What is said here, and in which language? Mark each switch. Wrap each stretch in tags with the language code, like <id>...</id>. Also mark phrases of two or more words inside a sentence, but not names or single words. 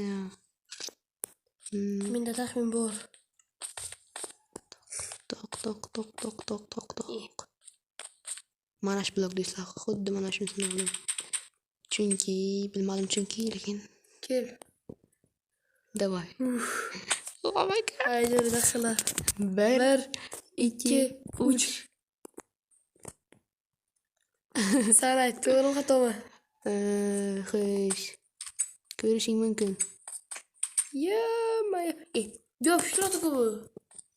<uz>Menda taxmin bor. Toq. Mana shu blok do'stlar, xuddi mana shunisi bo'ldi. Bilmadim chunki, lekin Kel. Davay.</uz> <en>Oh my god.</en> <uz>Haydi, daxlar. 1 2 3. Sen ayt, to'g'rimi xatomi? Xo'sh. Ko'rishing mumkin. Yopishtiradi-ku bu.</uz>